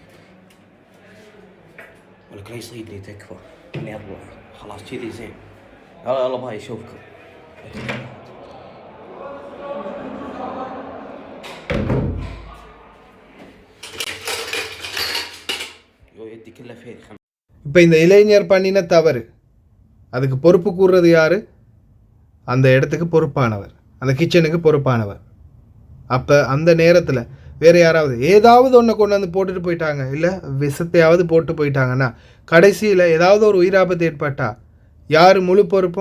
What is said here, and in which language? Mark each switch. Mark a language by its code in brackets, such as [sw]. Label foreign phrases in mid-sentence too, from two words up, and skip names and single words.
[ar] ولك لا يصيد لي تكفى اني اطلع خلاص كذي زين. يلا باي اشوفكم. يدي كلها فيري. [ta] இப்போ இந்த இளைஞர் பண்ணின தவறு, அதுக்கு பொறுப்பு கூறுறது யார்? அந்த இடத்துக்கு பொறுப்பானவர், அந்த கிச்சனுக்கு பொறுப்பானவர். அப்போ அந்த நேரத்தில் வேறு யாராவது ஏதாவது ஒன்றை கொண்டு வந்து போட்டுட்டு போயிட்டாங்க, இல்லை விஷத்தையாவது போட்டு போயிட்டாங்கன்னா கடைசியில் ஏதாவது ஒரு உயிராபத்து ஏற்பட்டால் யார் முழு பொறுப்பும்?